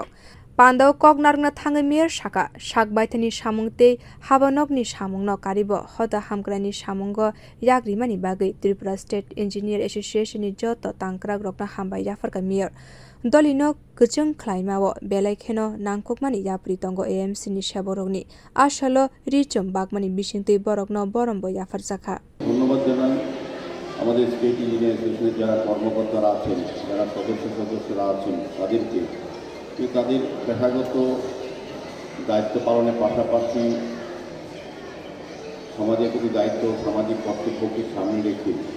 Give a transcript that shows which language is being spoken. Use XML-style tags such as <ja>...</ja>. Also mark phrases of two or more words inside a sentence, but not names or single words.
<trp>Pandao kognargna thangai mayor saka sakbaithani samung tei habanokni samungno karibo hoda hamkrani samungo yagrimani bagwi Tripura State Engineer Association ni joto tangkragrokno hambai yafarka mayor dolino kuchung khlaimao belai kheno nangkukmani yapri tongo AMC ni sebokrogni salo richum bagmani bisingtwi borogno borombo yafarjaka।</trp> <bn>ধন্যবাদ জানাই আমাদের স্টেট ইঞ্জিনিয়ার অ্যাসোসিয়েশনের যারা কর্মকর্তারা আছেন, যারা সদস্যরা আছেন তাদেরকে তাদের পেশাগত দায়িত্ব পালনের পাশাপাশি সমাজের প্রতি দায়িত্ব সামাজিক কর্তব্যকে সামনে রেখে</bn>